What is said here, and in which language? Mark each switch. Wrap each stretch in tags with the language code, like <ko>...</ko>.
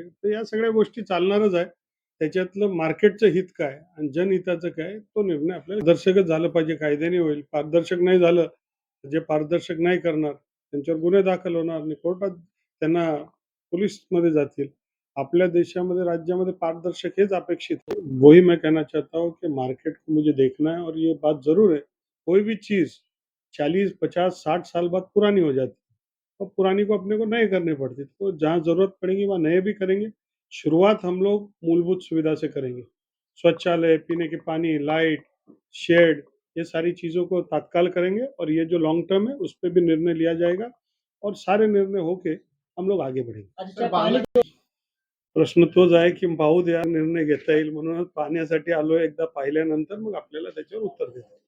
<mr>तर या सगळ्या गोष्टी चालणारच आहे. त्याच्यातलं मार्केटचं हित काय आणि जनहिताचं काय तो निर्णय आपल्याला पारदर्शकच झालं पाहिजे. कायद्याने होईल. पारदर्शक नाही झालं, जे पारदर्शक नाही करणार त्यांच्यावर गुन्हे दाखल होणार आणि कोर्टात त्यांना पोलीसमध्ये जातील. आपल्या देशामध्ये, राज्यामध्ये पारदर्शक हेच अपेक्षित है.</mr> <hi>वही मैं कहना चाहता हूँ कि मार्केट को मुझे देखना है और ये बात ज़रूर है, कोई भी चीज़ 40, 50, 60 साल बाद पुरानी हो जाती है। तो पुरानी को अपने को नए करनी पड़ती है। तो जहाँ ज़रूरत पड़ेगी वहाँ नए भी करेंगे। शुरुआत हम लोग मूलभूत सुविधा से करेंगे। शौचालय, पीने के पानी, लाइट, शेड ये सारी चीज़ों को तत्काल करेंगे और ये जो लॉन्ग टर्म है उस पे भी निर्णय लिया जाएगा और सारे निर्णय होके हम लोग आगे बढ़ेंगे।</hi> <mr>प्रश्न तोच आहे की पाहू द्या निर्णय घेता येईल म्हणूनच पाहण्यासाठी आलोय. एकदा पाहिल्यानंतर मग आपल्याला त्याच्यावर उत्तर देतो.</mr>